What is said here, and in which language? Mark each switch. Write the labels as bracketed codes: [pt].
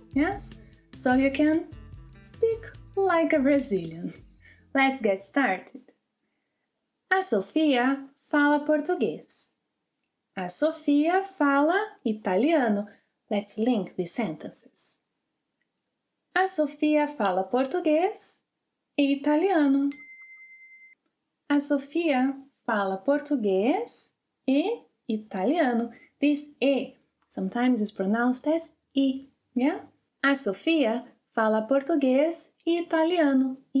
[en] Yes, so you can speak like a Brazilian. Let's get started. [pt] A Sofia fala português. A Sofia fala italiano. [en] Let's link these sentences. [pt] A Sofia fala português e italiano. A Sofia fala português e italiano. [en] This E sometimes is pronounced as I, yeah? [pt] A Sofia fala português e italiano.